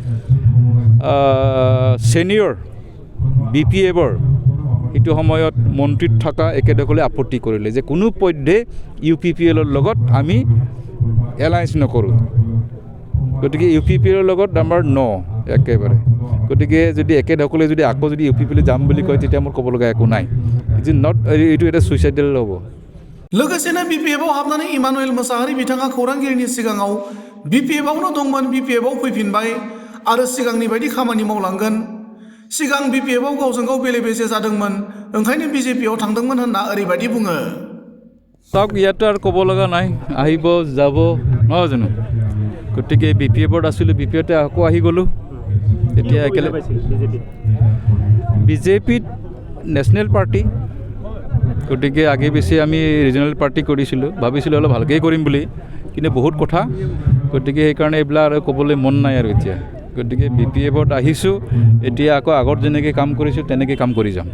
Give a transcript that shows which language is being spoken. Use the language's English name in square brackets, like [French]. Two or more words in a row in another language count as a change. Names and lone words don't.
[Assamese] ছিনিয়ৰ বিপিএফৰ এইটো সময়ত মন্ত্ৰীত থকা একেদখলে আপত্তি কৰিলে যে কোনো পধ্যে ইউপিপিএলৰ লগত আমি এলায়েন্স নকৰোঁ গতিকে ইউপিপিএলৰ লগত আমাৰ একেবাৰে গতিকে যদি একেদখলে যদি আকৌ যদি ইউপিপিএল যাম বুলি কয় তেতিয়া মোৰ ক'ব লগা একো নাই এইটো এটা সুইচাইডেল হ'ব [Bodo] लोगोसेनो बिपिएफआव हाबनानै इमानुएल मोसाहारि बिथाङा खौरांगिरिनि सिगाङाव बिपिएफआवनो दंमोन बिपिएफआव फैफिनबाय आरो सिगांनि बायदि खामानि मावलांगोन सिगां बिपिएफआव गावजों गाव बेले-बेजे जादोंमोन ओंखायनो बिजेपिआव थांदोंमोन होनना ओरैबायदि बुङो [Assamese] চাওক ইয়াতে আৰু ক'ব লগা নাই আহিব যাব নহয় জানো গতিকে বিপিএফত আছিলোঁ বিপিএফতে আকৌ আহি গ'লোঁ এতিয়া একেলগে বিজেপিত [English] national party [Assamese] গতিকে আগে বেছি আমি [English] regional party [Assamese] কৰিছিলোঁ ভাবিছিলোঁ অলপ ভালকৈ কৰিম বুলি কিন্তু বহুত কথা গতিকে সেইকাৰণে এইবিলাক আৰু ক'বলৈ মন নাই আৰু এতিয়া গতিকে বিপিএফত আহিছোঁ এতিয়া আকৌ আগত যেনেকৈ কাম কৰিছোঁ তেনেকৈ কাম কৰি যাম